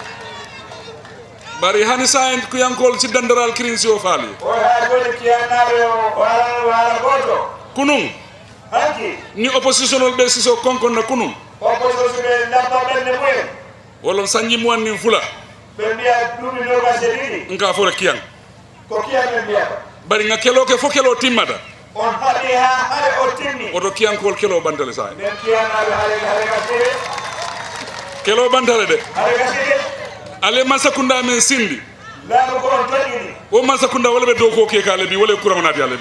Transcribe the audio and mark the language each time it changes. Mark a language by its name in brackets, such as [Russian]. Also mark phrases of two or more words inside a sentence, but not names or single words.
[Fula] bari hani sa en kuyankol si dandaral crinsi o faali o ha joni kiyannaɓe o haala goto kunum hanki ni oppositionol ɓe siso konkon na kunum opposition ɓe labba ɓerde mumen wolon sañi muwannin fula ɓe mbiya duuɓi nogase ɗiɗi nka fora kiyan ko kiyan ɓe mbiyata bari nga keloke fo kelo timmata on haɗi ha haɗe o timmi oto kiyankol kelo bantale sa nden kiyannaɓe haɗe gasire kelo bantale de haɗe gasire ale man sakunda men sindi laamu ko on joƴƴini o man sakunda wala ɓe dow ko kekale bi wala courant nati ale bi